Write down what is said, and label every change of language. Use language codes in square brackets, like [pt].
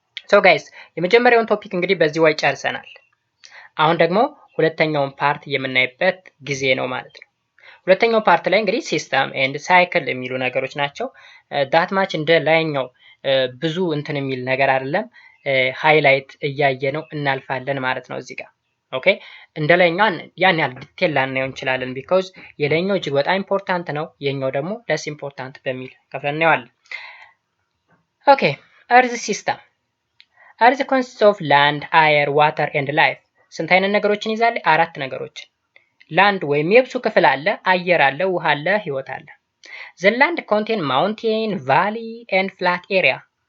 [en] so guys [am] የመጀመሪያውን ቶፒክ እንግዲህ በዚህ way ጨርሰናል። አሁን ደግሞ ሁለተኛውን ፓርት የምናይበት ጊዜ ነው ማለት ነው። ሁለተኛው ፓርት ላይ እንግዲህ ሲስተም ኤንድ ሳይክል የሚሉ ነገሮች ናቸው። ዳት ማች እንደ ላይኛው ብዙ እንትን የሚል ነገር አይደለም። ሃይላይት እያየ ነው እናልፋለን ማለት ነው እዚህ ጋር ኦኬ። እንደ ላይኛው ያን ያህል ዲቴል ላናየው እንችላለን ቢኮዝ የላይኛው እጅግ በጣም ኢምፖርታንት ነው፣ የኛው ደግሞ ለስ ኢምፖርታንት በሚል ከፍለን እናየዋለን። ኦኬ Earth system. [en] Earth consists of land, air, water and life. [am] ስንት አይነት ነገሮችን ይዛል? አራት ነገሮችን። ላንድ ወይም የብሱ ክፍል አለ፣ አየር አለ፣ ውሃ አለ፣ ህይወት አለ። [en] The land contain mountain, valley and flat area.